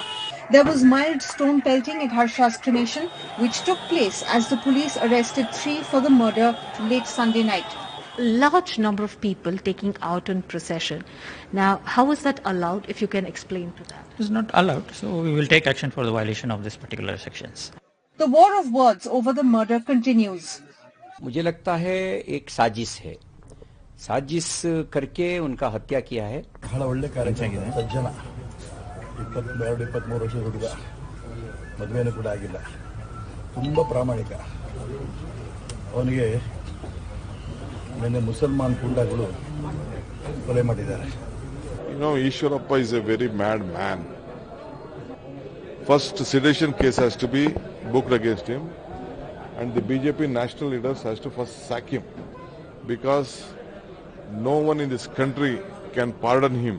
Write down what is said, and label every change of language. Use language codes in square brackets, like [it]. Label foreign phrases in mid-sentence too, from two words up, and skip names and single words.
[en] There was mild stone pelting at Harsha's cremation, which took place as the police arrested 3 for the murder late Sunday night. Large number of people taking out in procession. Now, how is that allowed, if you can explain to that? It's not allowed, so we will take action for the violation of this particular sections. The war of words over the murder continues. [hi] मुझे लगता है एक साजिश है, साजिश करके उनका हत्या किया है. [kn] ಬಹಳ ಒಳ್ಳೆ ಕಾರ್ಯಕ್ರಮ. ಸಜ್ಜನ 22-23 ವರ್ಷದ ಹುಡುಗ, ಮದುವೆನೂ ಕೂಡ ಆಗಿಲ್ಲ, ತುಂಬ ಪ್ರಾಮಾಣಿಕ. ಅವನಿಗೆ ನಿನ್ನೆ ಮುಸಲ್ಮಾನ್ ಗೂಂಡಾಗಳು ಕೊಲೆ ಮಾಡಿದ್ದಾರೆ. [en] You know, Ishwarappa is a very mad man. First sedition case has to be booked against him, and the BJP national leaders has to first sack him, because no one in this country can pardon him.